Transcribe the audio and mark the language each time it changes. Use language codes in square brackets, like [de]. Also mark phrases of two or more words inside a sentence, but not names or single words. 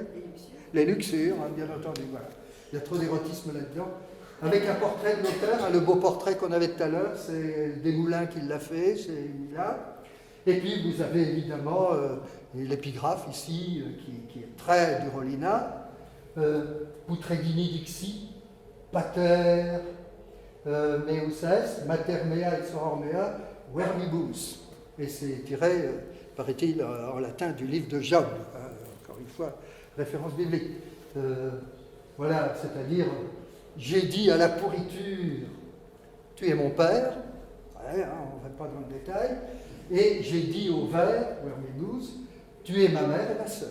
[fr] Les luxures, bien entendu, voilà. Il y a trop d'érotisme là-dedans. Avec un portrait de l'auteur, le beau portrait qu'on avait tout à l'heure, c'est Desmoulins qui l'a fait, c'est là. Et puis, vous avez évidemment l'épigraphe ici, qui est très du Rollinat. [la] Putredini dixi, pater meus mater mea et soror mea, verbibus. [fr] Et c'est tiré, paraît-il, en latin du livre de Job. Encore une fois, référence biblique. Voilà, c'est-à-dire, j'ai dit à la pourriture, tu es mon père, ouais, on ne va pas dans le détail, et j'ai dit au ver, verbibus, tu es ma mère et ma sœur.